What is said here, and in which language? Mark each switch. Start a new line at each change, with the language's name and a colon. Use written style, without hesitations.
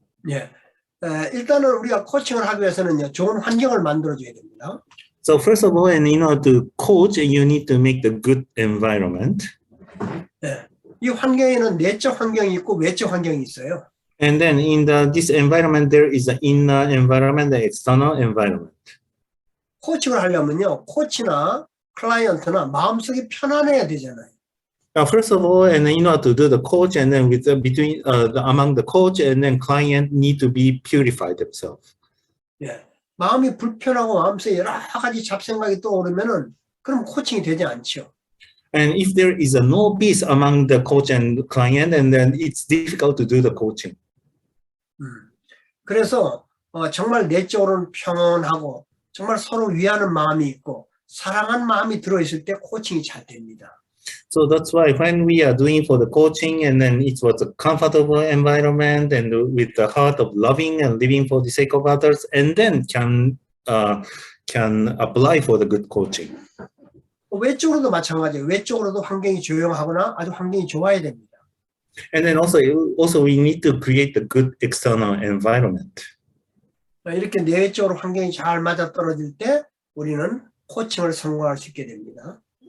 Korean: 예, 일단은 우리가 코칭을 하기 위해서는요 좋은 환경을 만들어줘야 됩니다.
English: So first of all, and in order to coach, you need to make the good environment.
Korean: 네, 이 환경에는 내적 환경이 있고 외적 환경이 있어요.
English: And then in this environment, there is an inner environment, the external environment.
Korean: 코칭을 하려면요, 코치나 클라이언트나 마음속이 편안해야 되잖아요.
English: First of all, and in order to do the coach, and then with between among the coach and then client need to be purified themselves.
Korean: 예. 마음이 불편하고 마음속에 여러 가지 잡생각이 떠오르면은 그럼 코칭이 되지 않죠.
English: And if there is a no peace among the coach and client, and then it's difficult to do the coaching.
Korean: 그래서 정말 내적으로는 평온하고 정말 서로 위하는 마음이 있고 사랑하는 마음이 들어있을 때 코칭이 잘 됩니다.
English: So that's why when we are doing for the coaching, and then it was a comfortable environment and with the heart of loving and living for the sake of others, and then can apply for the good coaching.
Korean: 외적으로도 마찬가지예요. 외적으로도 환경이 조용하거나 아주 환경이 좋아야 됩니다.
English: And then also we need to create the good external environment.
Korean: 이렇게 내외적으로 환경이 잘 맞아떨어질 때 우리는 코칭을 성공할 수 있게 됩니다.